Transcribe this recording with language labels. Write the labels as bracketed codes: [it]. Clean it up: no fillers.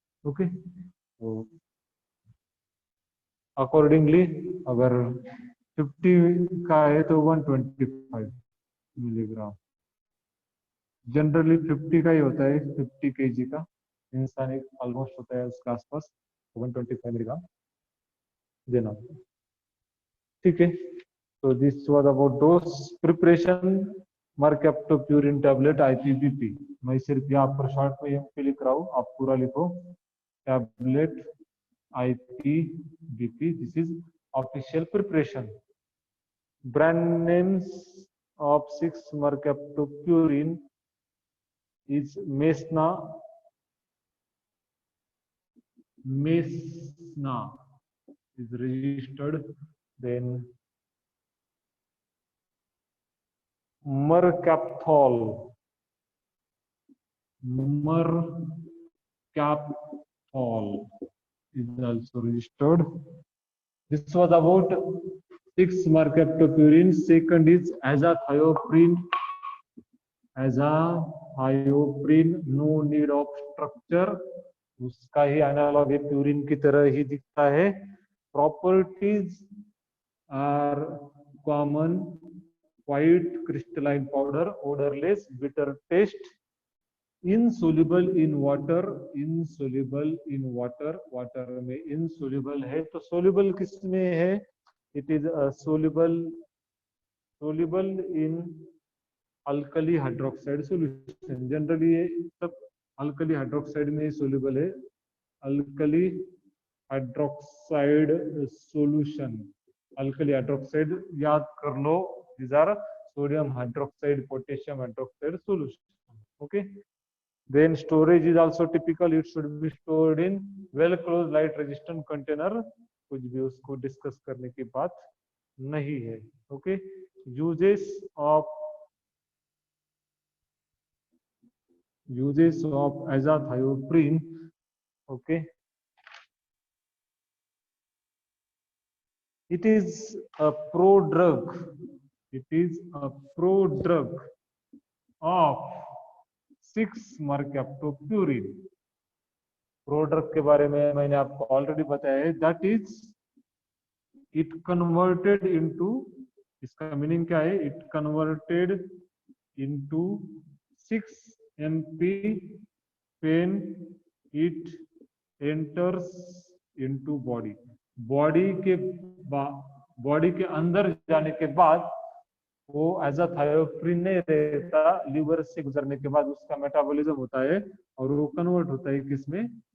[hi] Okay, तो accordingly अगर 50 का है तो 125 मिलीग्राम, जनरली 50 का ही होता है, 50 केजी का इंसान एक ऑलमोस्ट होता है उसके आसपास, 125 मिलीग्राम देना। ठीक है, तो [en] This was about dose preparation. [hi] मरकैप्टोप्यूरिन tablet IPBP, मैं सिर्फ यहाँ पर शॉर्ट में MP लिख रहा हूँ, आप पूरा लिखो। [en] Tablet IPBP, this is official preparation. Brand names of 6-mercaptopurine is Mesna. Mesna is registered. Then Mercapthol. Mercapthol is also registered. This was about 6-mercaptopurine. Second is azathioprine. Azathioprine [hi] थायोप्रीन no need of structure, उसका ही analogue है, purine की तरह ही दिखता है। [en] properties are common, white crystalline powder, odorless, bitter taste, insoluble in water, insoluble in water, [hi] water में insoluble है, तो soluble किस में है? [en] It is soluble in alkali hydroxide solution. [hi] Generally ये सब अल्कली हाइड्रोक्साइड में सोल्यूबल है, alkali hydroxide solution, alkali hydroxide याद कर लो, [en] these are sodium hydroxide, potassium hydroxide solution. Okay, then storage is also typical, it should be stored in well closed light resistant container, [hi] कुछ भी उसको discuss करने की बात नहीं है. [en] Okay, uses of azathioprine. Okay, it is a prodrug, it is a prodrug of 6-mercaptopurine. [hi] Prodrug के बारे में मैंने आपको ऑलरेडी बताया है, [en] that is it converted into, [hi] इसका मीनिंग क्या है? [en] it converted into 6 MP pen, it enters into body, [hi] body के अंदर जाने के बाद वो एजाथायोप्रिन नहीं रहता, लिवर से गुजरने के बाद उसका मेटाबॉलिज्म होता है और वो कन्वर्ट होता है किसमें?